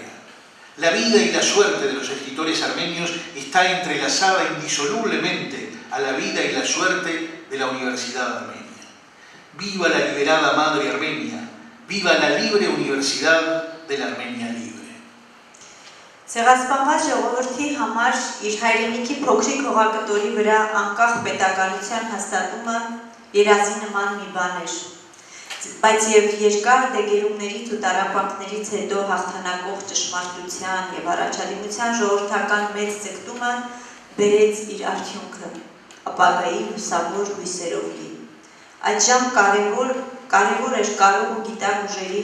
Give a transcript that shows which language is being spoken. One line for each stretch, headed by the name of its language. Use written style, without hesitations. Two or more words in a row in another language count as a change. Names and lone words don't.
Spanish: La vida y la suerte de los escritores armenios está entrelazada indisolublemente a la vida y la suerte de la Universidad Armenia. Viva la liberada Madre Armenia, viva la libre Universidad de la Armenia libre».
Armenian: Ցեղասպանված ժողովրդի համար իր հայրենիքի փոքրիկ հողակտորի վրա անկախ պետականության հաստատումը երազի նման մի բան էր, բայց եւ երկար դեգերումներից ու տառապանքներից հետո հաղթանակող ճշմարտության եւ առաջադիմության ժողովրդական մեծ ձգտումը բերեց իր արդյունքը, ապագայի լուսավոր հույսերով լի։ Այդժամ կարևոր էր կարող ու գիտակ ուժերի